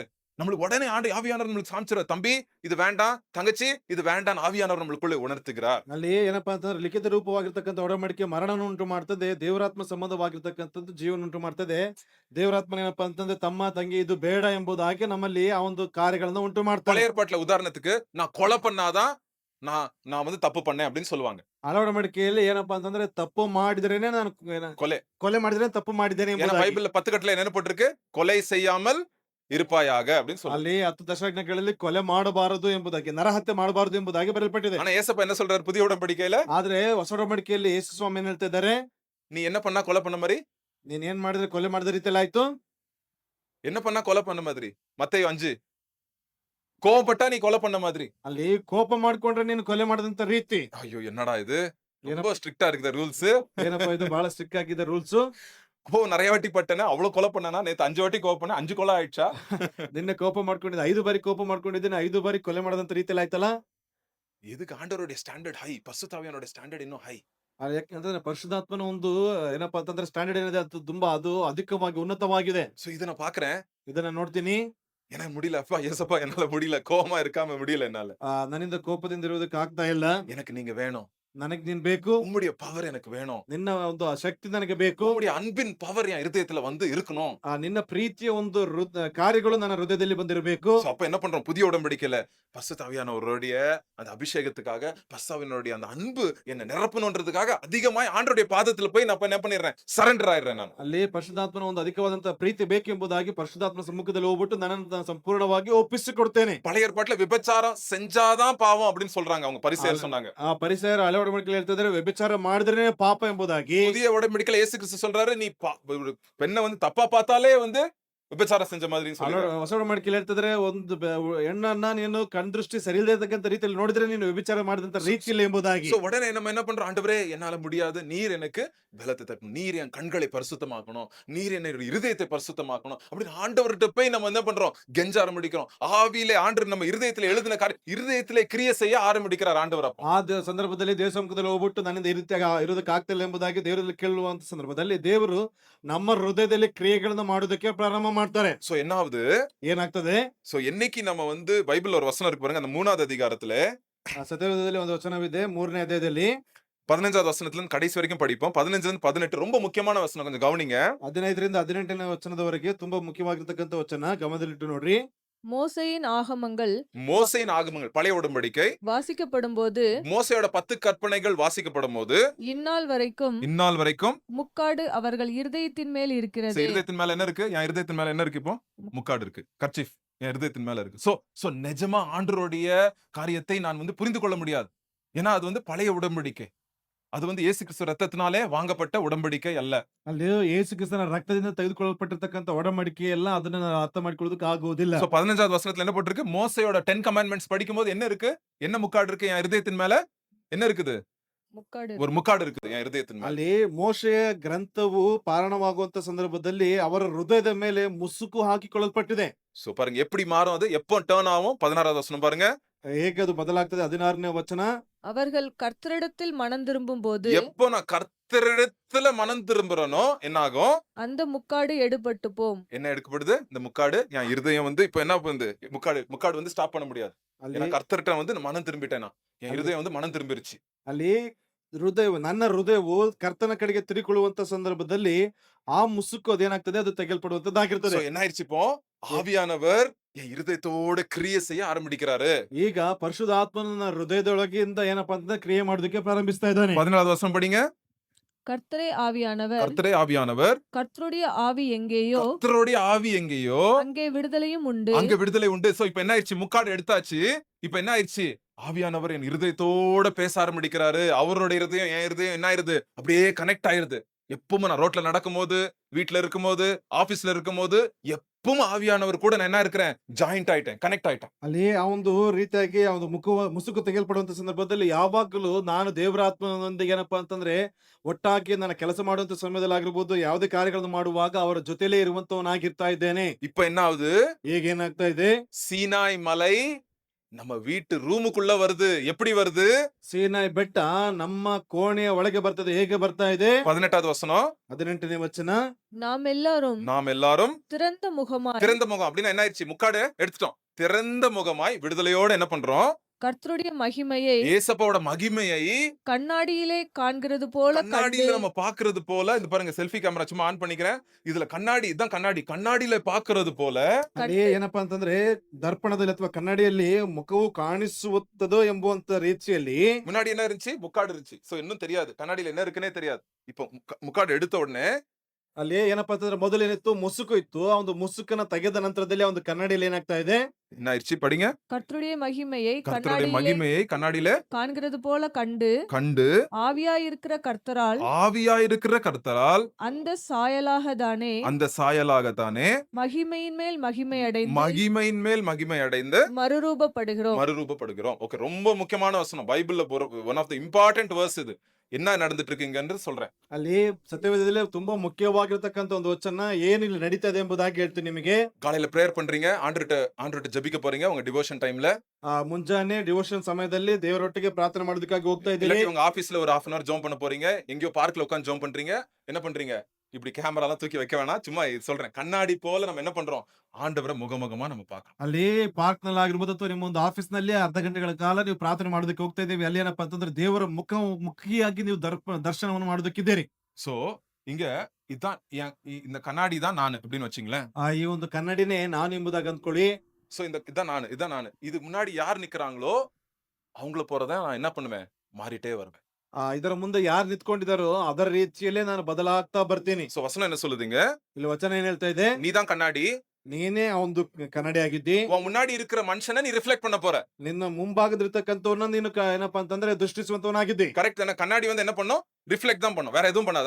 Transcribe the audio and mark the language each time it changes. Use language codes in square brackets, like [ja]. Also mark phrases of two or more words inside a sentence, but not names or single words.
[ta] நம்மளுக்கு உடனே ஆவியானவர் நம்மளுக்கு காமிச்சிரார், தம்பி இது வேண்டாம், தங்கச்சி இது வேண்டாம், ஆவியானவர் நம்மளுக்குள்ள ಉಣರ್ತಿகிறார். [kn] ಅಲ್ಲಿ ಏನಪ್ಪಾ ಅಂತಂದ್ರೆ ಲಿಖಿತ ರೂಪವಾಗಿರ್ತಕ್ಕಂಥ ಒಡಂಬಡಿಕೆ ಮರಣವನ್ನು ಉಂಟು ಮಾಡ್ತದೆ, ದೇವರಾತ್ಮ ಸಂಬಂಧವಾಗಿರ್ತಕ್ಕಂಥದ್ದು ಜೀವನ ಉಂಟು ಮಾಡ್ತದೆ. ದೇವರಾತ್ಮ ಏನಪ್ಪಾ ಅಂತಂದ್ರೆ ತಮ್ಮ ತಂಗಿ ಇದು ಬೇಡ ಎಂಬುದಾಗಿ ನಮ್ಮಲ್ಲಿ ಆ ಒಂದು ಕಾರ್ಯಗಳನ್ನ ಉಂಟು ಮಾಡ್ತಾರೆ. [ta] பழைய ஏற்பாட்டுல உதாரணத்துக்கு நான் கொலை பண்ணாதான் நான் வந்து தப்பு பண்ணேன் அப்படின்னு சொல்லுவாங்க. [kn] ಹಳೆ ಒಡಂಬಡಿಕೆಯಲ್ಲಿ ಏನಪ್ಪಾ ಅಂತಂದ್ರೆ ತಪ್ಪು ಮಾಡಿದ್ರೇನೆ ನಾನು ಕೊಲೆ ಮಾಡಿದ್ರೆ ತಪ್ಪು ಮಾಡಿದ್ದೇನೆ. [ta] ಬೈಬಲ್ 10 கட்டளை என்ன போட்டிருக்கு, கொலை செய்யாமல் இருப்பாயாக அப்படின்னு சொல்லி. [kn] ಅಲ್ಲಿ 10 ದಶಾಜ್ಞೆಗಳಲ್ಲಿ ಕೊಲೆ ಮಾಡಬಾರದು ಎಂಬುದಾಗಿ, ನರಹತ್ಯೆ ಮಾಡಬಾರದು ಎಂಬುದಾಗಿ ಬರೆಯಲ್ಪಟ್ಟಿದೆ. [ta] ஆனா ஏசப்பா என்ன சொல்றாரு புதிய உடன்படிக்கையில? [kn] ಆದ್ರೆ ಹೊಸ ಒಡಂಬಡಿಕೆಯಲ್ಲಿ ಯೇಸು ಸ್ವಾಮಿ ಏನ್ ಹೇಳ್ತಾ ಇದ್ದಾರೆ, [ta] நீ என்ன பண்ணா கொலை பண்ண மாதிரி, [kn] ನೀನ್ ಏನ್ ಮಾಡಿದ್ರೆ ಕೊಲೆ ಮಾಡಿದ ರೀತಿಯಲ್ಲಿ ಆಯ್ತು. [ta] என்ன பண்ணா கொலை பண்ண மாதிரி, மத்தேயு 5. கோபப்பட்டா நீ கொலை பண்ண மாதிரி. [kn] ಅಲ್ಲಿ ಕೋಪ ಮಾಡ್ಕೊಂಡ್ರೆ ನೀನು ಕೊಲೆ ಮಾಡದಂತ ರೀತಿ. [ta] ஐயோ என்னடா இது, ரொம்ப ஸ்ட்ரிக்ட்டா இருக்குது ரூல்ஸ். [kn] ಏನಪ್ಪಾ ಇದು ಬಹಳ ಸ್ಟ್ರಿಕ್ಟ್ ಆಗಿದೆ ರೂಲ್ಸ್. [ta] நிறைய வாட்டி பட்டேனா, அவ்வளவு கொலை பண்ணனா, நேத்து 5 வாட்டி கோபம் பண்ண 5 கொலை ஆயிடுச்சா? [kn] ನಿನ್ನೆ ಕೋಪ ಮಾಡ್ಕೊಂಡಿದ್ದೆ, 5 ಬಾರಿ ಕೋಪ ಮಾಡ್ಕೊಂಡಿದ್ದೀನಿ, 5 ಬಾರಿ ಕೊಲೆ ಮಾಡದಂತ ರೀತಿಯಲ್ಲಿ ಆಯ್ತಲ್ಲ. [ta] இதுக்கு ஆண்டவருடைய [en] standard high, [ta] பரிசுத்தாவியானவருடைய [kn] ಸ್ಟ್ಯಾಂಡರ್ಡ್ ಇನ್ನೂ ಹೈ. ಯಾಕಂದ್ರೆ ಪರಿಶುದ್ಧಾತ್ಮನ ಒಂದು ಏನಪ್ಪಾ ಅಂತಂದ್ರೆ ಸ್ಟ್ಯಾಂಡರ್ಡ್ ಏನಿದೆ ಅದು ತುಂಬಾ ಅಧಿಕವಾಗಿ ಉನ್ನತವಾಗಿದೆ. [ta] சோ இத நான் பாக்குறேன், [kn] ಇದನ್ನ ನೋಡ್ತೀನಿ. [ta] எனக்கு முடியல அப்பா, ஏசப்பா என்னால முடியல, கோவமா இருக்காம முடியல என்னால. [kn] ನನ್ನಿಂದ ಕೋಪದಿಂದ ಇರುವುದಕ್ಕೆ ಆಗ್ತಾ ಇಲ್ಲ. [ta] எனக்கு நீங்க வேணும், [kn] ನನಗೆ ನೀನ್ ಬೇಕು, [ta] உம்முடைய பவர் எனக்கு வேணும், [kn] ನಿನ್ನ ಒಂದು ಶಕ್ತಿ ನನಗೆ ಬೇಕು, [ta] உம்முடைய அன்பின் பவர் என் இருதயத்துல வந்து இருக்கணும், [kn] ನಿನ್ನ ಪ್ರೀತಿಯ ಒಂದು ಕಾರ್ಯಗಳು ನನ್ನ ಹೃದಯದಲ್ಲಿ ಬಂದಿರಬೇಕು. [ta] அப்ப என்ன பண்றோம், புதிய உடன்படிக்கையில பரிசுத்தாவியானவருடைய அந்த அபிஷேகத்துக்காக, பரிசுத்தாவியானவருடைய அந்த அன்பு என்ன நிரப்பணும்ன்றதுக்காக அதிகமாய் ஆண்டவருடைய பாதத்துல போய் நான் என்ன பண்ணிடுறேன், சரண்டர் ஆயிடுறேன் நான். [kn] ಅಲ್ಲಿ ಪರಿಶುದ್ಧಾತ್ಮನ ಒಂದು ಅಧಿಕವಾದಂತ ಪ್ರೀತಿ ಬೇಕೆಂಬುದಾಗಿ ಪರಿಶುದ್ಧಾತ್ಮ ಸಮ್ಮುಖದಲ್ಲಿ ಹೋಗ್ಬಿಟ್ಟು ನನ್ನನ್ನು ಸಂಪೂರ್ಣವಾಗಿ ಒಪ್ಪಿಸಿಕೊಡ್ತೇನೆ. [ta] பழைய ஏற்பாட்டுல விபச்சாரம் செஞ்சாதான் பாவம் அப்படின்னு சொல்றாங்க அவங்க பரிசேயர் சொன்னாங்க. [kn] ಆ ಪರಿಸರ ಹಳೆ ಒಡಂಬಡಿಕೆಯಲ್ಲಿ ಹೇಳ್ತಾ ಇದ್ದಾರೆ ವ್ಯಭಿಚಾರ ಮಾಡಿದ್ರೆ ಪಾಪ ಎಂಬುದಾಗಿ. [ta] புதிய உடன்படிக்கையில இயேசு கிறிஸ்து சொல்றாரு, நீ பெண்ணை வந்து தப்பா பார்த்தாலே வந்து விபச்சாரம் செஞ்ச மாதிரின்னு சொல்லி ಹೊಸ ಒಡಂಬಡಿಕೆಯಲ್ಲಿ ಹೇಳ್ತಿದ್ರೆ ಒಂದು ಹೆಣ್ಣನ್ನ ನೀನು ಕಣ್ದೃಷ್ಟಿ ಸರಿ ಇಲ್ಲದಕ್ಕಂತ ರೀತಿಯಲ್ಲಿ ನೋಡಿದ್ರೆ ನೀನು ವ್ಯಭಿಚಾರ ಮಾಡಿದಂತ ರೀತಿಯಲ್ಲಿ ಎಂಬುದಾಗಿ. சோ உடனே நம்ம என்ன பண்றோம், ஆண்டவரே என்னால முடியாது, நீர் எனக்கு பலத்தை தரணும், நீர் என் கண்களை பரிசுத்தமாக்கணும், நீர் என்னுடைய இருதயத்தை பரிசுத்தமாக்கணும் அப்படின்னு ஆண்டவர்கிட்ட போய் நம்ம என்ன பண்றோம், கெஞ்ச ஆரம்பிக்கிறோம். ஆவியிலே ஆண்டவர் நம்ம இருதயத்திலே எழுதின காரியம் இருதயத்திலே கிரியை செய்ய ஆரம்பிக்கிறார் ஆண்டவர். அப்போ [kn] ಆ ಸಂದರ್ಭದಲ್ಲಿ ದೇವ ಸಮ್ಮುಖದಲ್ಲಿ ಹೋಗ್ಬಿಟ್ಟು ನನ್ನಿಂದ ಈ ರೀತಿಯಾಗಿ ಇರೋದಕ್ಕೆ ಆಗ್ತಿಲ್ಲ ಎಂಬುದಾಗಿ ದೇವರಲ್ಲಿ ಕೇಳುವಂತ ಸಂದರ್ಭದಲ್ಲಿ ದೇವರು ನಮ್ಮ ಹೃದಯದಲ್ಲಿ ಕ್ರಿಯೆಗಳನ್ನ ಮಾಡೋದಕ್ಕೆ ಪ್ರಾರಂಭ ಮಾಡ್ತಾರೆ. [ta] சோ என்ன ஆகுது, [kn] ಏನಾಗ್ತದೆ, [ta] சோ என்னைக்கு நம்ம வந்து பைபிள்ல ஒரு வசனம் இருக்கு பாருங்க, அந்த 3வது அதிகாரத்துல [kn] ಸತ್ಯವೇದದಲ್ಲಿ ಒಂದು ವಚನವಿದೆ 3ನೇ ಅಧ್ಯಾಯದಲ್ಲಿ [ta] 15வது வசனத்துல இருந்து கடைசி வரைக்கும் படிப்போம். 15 இருந்து 18 ரொம்ப முக்கியமான வசனம், கொஞ்சம் கவனிங்க. [kn] 15ರಿಂದ 18ನೇ ವಚನದವರೆಗೆ ತುಂಬಾ ಮುಖ್ಯವಾಗಿರ್ತಕ್ಕಂಥ ವಚನ, ಗಮನದಲ್ಲಿಟ್ಟು ನೋಡ್ರಿ. [ta] மோசேயின் ஆகமங்கள் மோசேயின் ஆகமங்கள் பழைய உடன்படிக்கை வாசிக்கப்படும் போது மோசேயோட 10 கற்பனைகள் வாசிக்கப்படும் போது இந்நாள் வரைக்கும் முக்காடு அவர்கள் இருதயத்தின் மேல் இருக்கிறது. இருதயத்தின் மேல என்ன இருக்கு, என் இருதயத்தின் மேல என்ன இருக்கு, இப்போ முக்காடு இருக்கு, கர்ச்சீஃப் என் இருதயத்தின் மேல இருக்கு. சோ நிஜமா ஆண்டவருடைய காரியத்தை நான் வந்து புரிந்து கொள்ள முடியாது, ஏன்னா அது வந்து பழைய உடன்படிக்கை, அது வந்து இயேசு கிறிஸ்து ரத்தத்தினாலே வாங்கப்பட்ட உடன்படிக்கை அல்ல. [kn] ಅಲ್ಲಿ ಯೇಸು ಕ್ರಿಸ್ತನ ರಕ್ತದಿಂದ ತೆಗೆದುಕೊಳ್ಳಲ್ಪಟ್ಟಿರ್ತಕ್ಕಂಥ ಒಡಂಬಡಿಕೆ ಎಲ್ಲ ಅದನ್ನ ನಾವು ಅರ್ಥ ಮಾಡ್ಕೊಳ್ಳೋದಕ್ಕೆ ಆಗೋದಿಲ್ಲ. [ta] சோ 15வது வசனத்துல என்ன போட்டிருக்கு, மோசேயோட 10 கமாண்ட்மெண்ட்ஸ் படிக்கும்போது என்ன இருக்கு, என்ன முக்காடு இருக்கு என் இருதயத்தின் மேல, என்ன இருக்குது, ஒரு முக்காடு இருக்குது என் இருதயத்தின் மேல. [kn] ಅಲ್ಲಿ ಮೋಶೆಯ ಗ್ರಂಥವು ಪಾರಣವಾಗುವಂತ ಸಂದರ್ಭದಲ್ಲಿ ಅವರ ಹೃದಯದ ಮೇಲೆ ಮುಸುಕು ಹಾಕಿಕೊಳ್ಳಲ್ಪಟ್ಟಿದೆ. [ta] சோ பாருங்க எப்படி மாறும், அது எப்போ டர்ன் ஆகும். 16வது வசனம் பாருங்க, [kn] ಹೇಗೆ ಅದು ಬದಲಾಗ್ತದೆ. 16ನೇ ವಚನ, [ta] அவர்கள் கர்த்தரிடத்தில் மனம் திரும்பும் போது எப்போ நான் கர்த்தரிடத்துல மனம் திரும்புறனோ என்ன ஆகும், அந்த முக்காடு எடுபட்டு போம். என்ன எடுக்கப்படுது, இந்த முக்காடு என் இருதயம் வந்து இப்ப என்ன பண்ணுது, முக்காடு வந்து ஸ்டாப் பண்ண முடியாது. [kn] ಅಲ್ಲಿ [ta] ஏன்னா கர்த்தர்கிட்ட வந்து மனம் திரும்பிட்டேனா, என் இருதயம் வந்து மனம் திரும்பிருச்சு. [kn] ಅಲ್ಲಿ ನನ್ನ ಹೃದಯವು ಕರ್ತನ ಕಡೆಗೆ ತಿರುಗಿಕೊಳ್ಳುವಂತ ಸಂದರ್ಭದಲ್ಲಿ ಆ ಮುಸುಕು ಅದೇನಾಗ್ತದೆ, ಅದು ತೆಗೆಲ್ಪಡುವಂತದ್ದಾಗಿರ್ತದೆ. [ta] So என்ன ஆயிடுச்சு, இப்போ ஆவியானவர் என் இருதயத்தோட கிரியை செய்ய ஆரம்பிக்கிறாரு. [kn] ಈಗ ಪರಿಶುದ್ಧಾತ್ಮನ ಹೃದಯದೊಳಗಿಂದ ಏನಪ್ಪಾ ಅಂತಂದ್ರೆ ಕ್ರಿಯೆ ಮಾಡೋದಕ್ಕೆ ಪ್ರಾರಂಭಿಸ್ತಾ ಇದ್ದಾನೆ. [ta] 14வது வசனம் படிங்க. கர்த்தரே ஆவியானவர் கர்த்தருடைய ஆவி எங்கேயோ கர்த்தருடைய ஆவி எங்கேயோ அங்கே விடுதலையும் உண்டு. அங்க விடுதலை உண்டு. சோ இப்ப என்ன ஆயிடுச்சு, முக்காடு எடுத்தாச்சு. இப்ப என்ன ஆயிடுச்சு, ஆவியானவர் என் இருதயத்தோட பேச ஆரம்பிக்கிறாரு. அவரோட இருதயம் என் இருதயம் என்ன ஆயிருது, அப்படியே கனெக்ட் ஆயிருது. எப்பவுமே நான் ரோட்ல நடக்கும் போது, வீட்டுல இருக்கும் போது, ஆபீஸ்ல இருக்கும் போது, எப்பவும் ஆவியானவர் கூட நான் என்ன இருக்கிறேன், [kn] ಜಾಯಿಂಟ್ ಆಯ್ತೇನೆ, ಕನೆಕ್ಟ್ ಆಯ್ತಾ. ಅಲ್ಲಿ ಆ ಒಂದು ರೀತಿಯಾಗಿ ಆ ಒಂದು ಮುಸುಕು ತೆಗೆಲ್ಪಡುವಂತ ಸಂದರ್ಭದಲ್ಲಿ ಯಾವಾಗಲೂ ನಾನು ದೇವರ ಆತ್ಮನೊಂದಿಗೆ ಏನಪ್ಪಾ ಅಂತಂದ್ರೆ ಒಟ್ಟಾಗಿ ನಾನು ಕೆಲಸ ಮಾಡುವಂತ ಸಮಯದಲ್ಲಿ ಆಗಿರ್ಬೋದು, ಯಾವುದೇ ಕಾರ್ಯಗಳನ್ನು ಮಾಡುವಾಗ ಅವರ ಜೊತೆಲೇ ಇರುವಂತವನಾಗಿರ್ತಾ ಇದ್ದೇನೆ. [ta] இப்ப என்ன ஆகுது, [kn] ಈಗ ಏನಾಗ್ತಾ ಇದೆ, [ta] சீனாய் மலை நம்ம வீட்டு ரூமுக்குள்ள வருது. எப்படி வருது, [kn] ಸೀನಾಯಿ ಬೆಟ್ಟ ನಮ್ಮ ಕೋಣೆಯ ಒಳಗೆ ಬರ್ತದೆ. ಹೇಗೆ ಬರ್ತಾ ಇದೆ, [ta] 18வது வசனம், [kn] 18ನೇ ವಚನ, [ta] நாம் எல்லாரும் திறந்த முகம் அப்படின்னா என்ன ஆயிடுச்சு, முக்காடு எடுத்துட்டோம். திறந்த முகமாய் விடுதலையோட என்ன பண்றோம், கர்த்தருடைய மகிமையை, ஏசப்பாவோட மகிமையை கண்ணாடியிலே காண்கிறது போல, கண்ணாடியில நம்ம பாக்குறது போல. இது பாருங்க, [en] selfie camera [ta] சும்மா ஆன் பண்ணிக்கிறேன். இதுல கண்ணாடி, இதான் கண்ணாடி, கண்ணாடியில பாக்குறது போல. [kn] ಅಲ್ಲಿ ಏನಪ್ಪಾ ಅಂತಂದ್ರೆ ದರ್ಪಣದಲ್ಲಿ ಅಥವಾ ಕನ್ನಡಿಯಲ್ಲಿ ಮುಖವು ಕಾಣಿಸುತ್ತದೋ ಎಂಬುವಂತ ರೀತಿಯಲ್ಲಿ [ta] முன்னாடி என்ன இருந்துச்சு, முக்காடு இருந்துச்சு. சோ இன்னும் தெரியாது, கண்ணாடியில என்ன இருக்குன்னே தெரியாது. இப்போ முக்காடு எடுத்த உடனே [kn] ಅಲ್ಲಿ ಏನಪ್ಪಾ ಅಂತಂದ್ರೆ ಮೊದಲೇನಿತ್ತು, ಮುಸುಕು ಇತ್ತು. ಆ ಒಂದು ಮುಸುಕನ್ನ ತೆಗೆದ ನಂತರದಲ್ಲಿ ಆ ಒಂದು ಕನ್ನಡಿಯಲ್ಲಿ ಏನಾಗ್ತಾ ಇದೆ, [ta] என்ன ஆயிடுச்சு படிங்க, கர்த்தருடைய மகிமையை கண்ணாடியில காண்கிறது போல கண்டு ஆவியாயிருக்கிற கர்த்தரால் அந்த சாயலாகத்தானே மகிமையின் மேல் மகிமை அடைந்து மறுரூபப்படுகிறோம். ஓகே, ரொம்ப முக்கியமான வசனம் பைபிள்ல, [en] one of the important verse [ta] இது. என்ன நடந்துட்டு இருக்குங்கன்னு சொல்றேன். [kn] ಅಲ್ಲಿ ಸತ್ಯವೇದದಲ್ಲಿ ತುಂಬಾ ಮುಖ್ಯವಾಗಿರತಕ್ಕಂತ ಒಂದು ವಚನ ಏನಿಲ್ಲ ನಡೀತಾ ಇದೆ ಎಂಬುದಾಗಿ ಹೇಳ್ತೀನಿ ನಿಮಗೆ. [ta] காலையில பிரேயர் பண்றீங்க, ஆண்டவர்ட்ட ஜெபிக்க போறீங்க உங்க [en] devotion timeல. [kn] ಮುಂಜಾನೆ ಡಿವೋಷನ್ ಸಮಯದಲ್ಲಿ ದೇವರೊಟ್ಟಿಗೆ ಪ್ರಾರ್ಥನೆ ಮಾಡೋದಕ್ಕಾಗಿ ಹೋಗ್ತಾ ಇದ್ದೀರಿ. [ta] உங்க ஆபீஸ்ல ஒரு 1/2 hour ஜெபம் பண்ண போறீங்க, எங்கயோ பார்க்ல உட்கார்ந்து ஜெபம் பண்றீங்க. என்ன பண்றீங்க, இப்படி கேமரா எல்லாம் தூக்கி வைக்க வேணாம், சும்மா சொல்றேன், கண்ணாடி போல நம்ம என்ன பண்றோம், ஆண்டவரை முகமுகமா நம்ம பார்க்கணும். [kn] ಅಲ್ಲಿ ಪಾರ್ಕ್ ನಲ್ಲಿ ಆಗಿರ್ಬೋದು ಅಥವಾ ನಿಮ್ಮ ಒಂದು ಆಫೀಸ್ ನಲ್ಲಿ ಅರ್ಧ ಗಂಟೆಗಳ ಕಾಲ ನೀವು ಪ್ರಾರ್ಥನೆ ಮಾಡೋದಕ್ಕೆ ಹೋಗ್ತಾ ಇದ್ದೀವಿ. ಅಲ್ಲಿ ಏನಪ್ಪಾ ಅಂತಂದ್ರೆ ದೇವರ ಮುಖಿಯಾಗಿ ನೀವು ದರ್ಶನವನ್ನು ಮಾಡೋದಕ್ಕಿದ್ದೀರಿ. [ta] சோ இங்க இதான் இந்த கண்ணாடி தான் நான் அப்படின்னு வச்சுங்களேன். [kn] ಈ ಒಂದು ಕನ್ನಡಿನೇ ನಾನು ಎಂಬುದಾಗಿ ಅಂದ್ಕೊಳ್ಳಿ. [ta] சோ இதான் நான். இது முன்னாடி யார் நிக்கிறாங்களோ அவங்கள போறத நான் என்ன பண்ணுவேன், மாறிட்டே வருவேன். [kn] ಇದರ ಮುಂದೆ ಯಾರು ನಿಂತ್ಕೊಂಡಿದಾರೋ ಅದರ ರೀತಿಯಲ್ಲೇ ನಾನು ಬದಲಾಗ್ತಾ ಬರ್ತೀನಿ. [ta] சோ வசனம் என்ன சொல்லுதுங்க, [kn] ಇಲ್ಲಿ ವಚನ ಏನ್ ಹೇಳ್ತಾ ಇದೆ, [ta] நீதான் கண்ணாடி, [kn] ನೀನೇ ಆ ಒಂದು ಕನ್ನಡಿ ಆಗಿದ್ದಿ. [ta] முன்னாடி இருக்கிற மனுஷனை நீ ரிஃப்ளெக்ட் பண்ண போற. [kn] ನಿನ್ನ ಮುಂಭಾಗದಿರ್ತಕ್ಕಂಥವ್ರನ್ನ ನೀನು ಏನಪ್ಪಾ ಅಂತಂದ್ರೆ ದೃಷ್ಟಿಸುವಂತವನಾಗಿದ್ದಿ. [ta] கரெக்ட் தானே, கண்ணாடி வந்து என்ன பண்ணும், ரிஃப்ளெக்ட் தான் பண்ணும், வேற எதுவும் பண்ணாது.